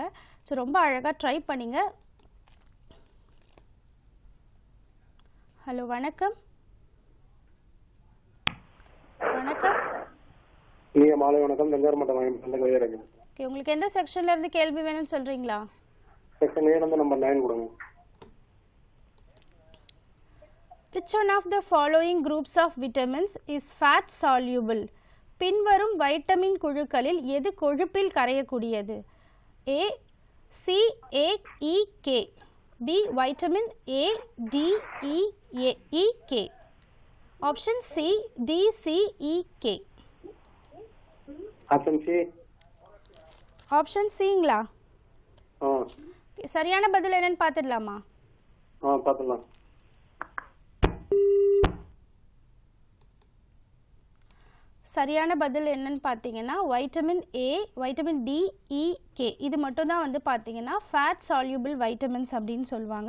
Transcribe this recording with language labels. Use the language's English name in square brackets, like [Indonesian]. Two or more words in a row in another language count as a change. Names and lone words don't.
[Tamil] ஸோ ரொம்ப அழகாக ட்ரை பண்ணிங்க. ஹலோ வணக்கம். வணக்கம். மாலை வணக்கம். தஞ்சாவூர் மாவட்டம் கவிதராஜன். ஓகே, உங்களுக்கு எந்த செக்ஷன்ல இருந்து கேள்வி வேணும்னு சொல்றீங்களா? செக்ஷன் A நம்பர் 9 கொடுங்க. [English] Which one of the following groups of vitamins is fat soluble? [Tamil] பின்வரும் வைட்டமின் குழுக்களில் எது கொழுப்பில் கரையக்கூடியது? A C A E K, B வைட்டமின் A D E E K, ஆப்ஷன் C D C E K. ஆப்ஷன் C. ஆப்ஷன் Cங்களா? சரியான பதில் என்னன்னு பார்த்துடலாமா? பார்த்துடலாம். சரியான பதில் என்னன்னு பார்த்தீங்கன்னா வைட்டமின் A, வைட்டமின் D, E, K இது மட்டும் தான் வந்து பார்த்தீங்கன்னா [English] fat soluble vitamins [Tamil] அப்படின்னு சொல்லுவாங்க.